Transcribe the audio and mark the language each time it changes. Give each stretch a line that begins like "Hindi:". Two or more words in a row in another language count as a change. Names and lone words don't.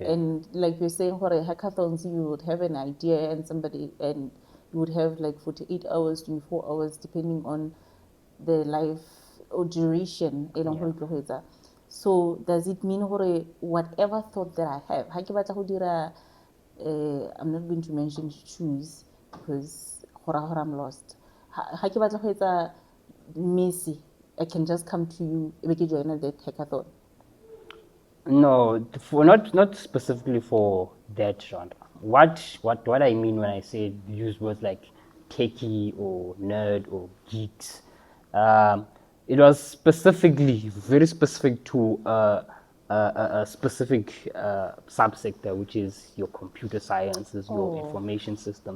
English: And like you're saying, for a hackathons, you would have an idea and you would have like 48 hours, 24 hours, depending on the life or duration. Yeah. So does it mean whatever thought that I have, I'm not going to mention choose because I'm lost.
Southern Sotho: Ha ke batla go etsa Messi,
English: I can just come to you
Southern Sotho: e be ke joina
English: the hackathon. No, for not specifically for that genre. What I mean when I say use words like techie or nerd or geeks, it was specifically very specific to a specific subsector, which is your computer sciences, your information system.